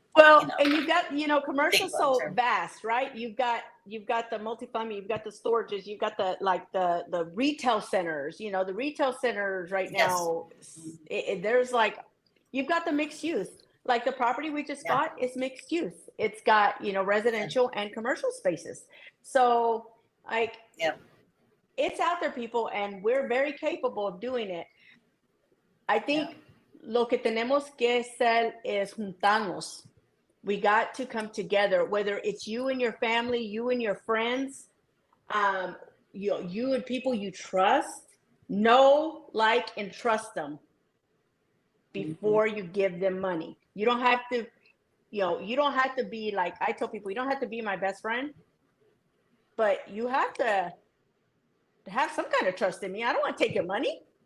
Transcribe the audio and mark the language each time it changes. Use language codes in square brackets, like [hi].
[en] Well, and you've got, commercial so vast, right? You've got the multifamily, you've got the storages, you've got the retail centers, the retail centers right now. There's you've got the mixed use, like the property we just got is mixed use. It's got, residential and commercial spaces. So it's out there, people, and we're very capable of doing it. I think [es] lo que tenemos que hacer es juntarnos. [en] We got to come together, whether it's you and your family, you and your friends, you and people you trust, know, like, and trust them before you give them money. You don't have to, you don't have to be like, I tell people, you don't have to be my best friend, but you have to have some kind of trust in me. I don't want to take your money.